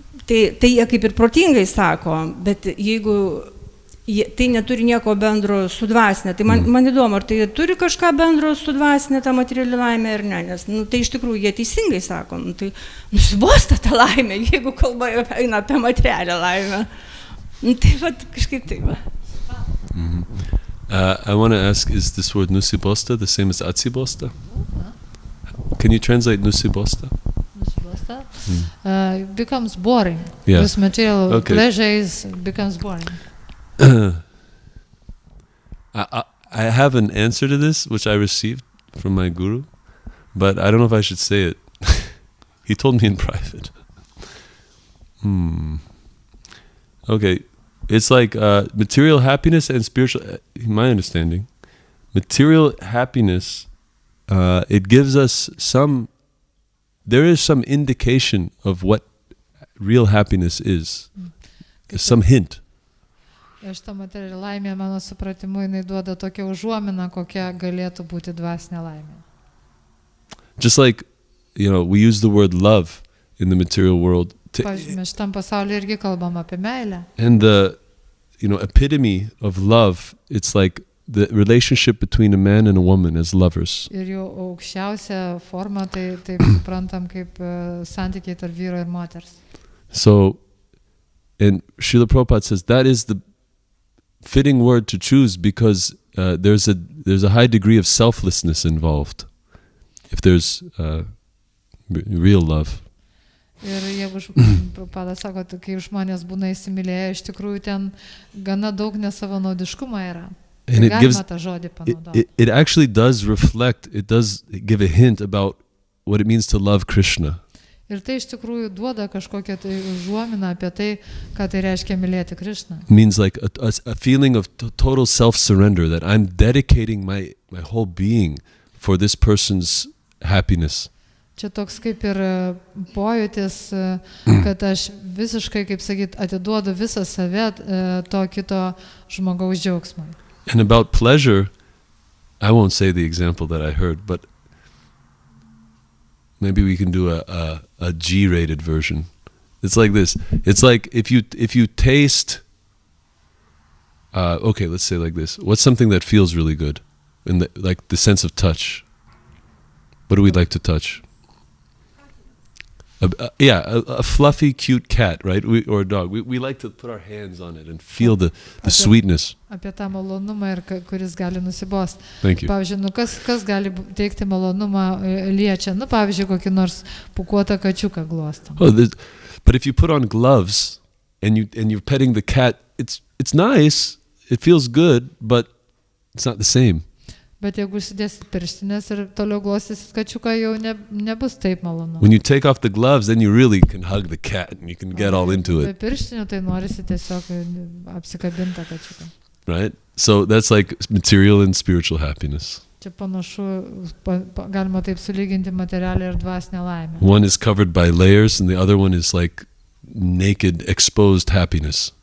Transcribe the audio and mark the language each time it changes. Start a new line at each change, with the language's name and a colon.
Lithuanian: Tai jie kaip ir protingai sako, bet jeigu tai neturi nieko bendro su dvasinė. Tai man įdomu, ar tai turi kažką bendro su dvasinė ta materiali laimė ar ne, nes tai iš tikrųjų jie teisingai sako, tai nusibosta ta laimė, jeigu kalba eina apie materialią laimę. Tai vat kažkaip taip.
English: I want to ask, is this word nusibosta the same as atsibosta? Can you translate nusibosta? Nusibosta? Becomes boring. Yeah. This material pleasure becomes boring. I have an answer to this, which I received from my guru, but I don't know if I should say it. He told me in private. Okay, it's like material happiness and spiritual, in my understanding, material happiness, it gives us there is some indication of what real happiness is. Some hint.
Lithuanian: Šitą materialią laimę, mano supratimu, jinai duoda tokią užuominą, kokia galėtų būti dvasinė laimė.
English: Just like, we use the word love in the material world.
Lithuanian: Pavyzdžiui, mes šitam pasaulyje irgi kalbam apie meilę.
English: And the, epitome of love, it's like the relationship between a man and a woman as lovers.
Lithuanian: Ir jau aukščiausia forma, tai taip suprantam kaip santykiai tarp vyro ir moters.
English: So, and Srila Prabhupada says that is the fitting word to choose because there's a high degree of selflessness involved if there's real love.
Lithuanian: Ir jeigu Prabhupada sako, kai žmonės būna įsimylėję, iš tikrųjų ten gana daug nesavanaudiškumo yra.
English: And
Lithuanian: galima tą žodį panaudoti.
English: It actually does reflect, it does give a hint about what it means to love Krishna.
Lithuanian: Ir tai iš tikrųjų duoda kažkokią tai užuominą apie tai, ką tai reiškia mylėti Krishną.
English: It means like a feeling of total self-surrender, that I'm dedicating my whole being for this person's happiness.
Lithuanian: Čia toks kaip ir pojūtis, kad aš visiškai, kaip sakyt, atiduodu visą save to kito žmogaus džiaugsmui.
English: And about pleasure, I won't say the example that I heard, but maybe we can do a G-rated version. It's like this. It's like if you taste, let's say like this. What's something that feels really good? Like the sense of touch. What do we like to touch? A fluffy, cute cat, right? Or a dog. We like to put our hands on it and feel the sweetness.
Lithuanian: Apie tą malonumą, kuris gali nusibost.
English: Thank you.
Lithuanian: Pavyzdžiui, kas gali teikti malonumą liečia, pavyzdžiui, kokį nors pūkuotą kačiuką glostom.
English: But if you put on gloves and you're petting the cat, it's nice, it feels good, but it's not the same.
Lithuanian: Bet jeigu užsidėsit pirštinės ir toliau glostysit kačiuką, jau nebus taip malonu.
English: When you take off the gloves, then you really can hug the cat and you can get all into it.
Lithuanian: Be pirštinių tai norisi tiesiog apsikabinti kačiuką.
English: right? So that's like material and spiritual happiness.
Lithuanian: Čia panašu, galima taip sulyginti materialią ir dvasinę laimę.
English: One is covered by layers and the other one is like naked, exposed happiness.